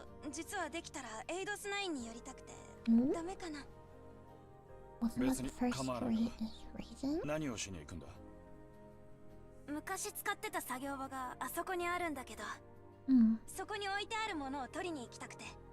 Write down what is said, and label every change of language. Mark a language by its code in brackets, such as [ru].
[ja] 実はできたらエイドス9に寄りたくて、ダメかな？ [en] Wasn't that the first reason? [ja] 何をしに行くんだ？昔使ってた作業場があそこにあるんだけど、そこに置いてあるものを取りに行きたくて。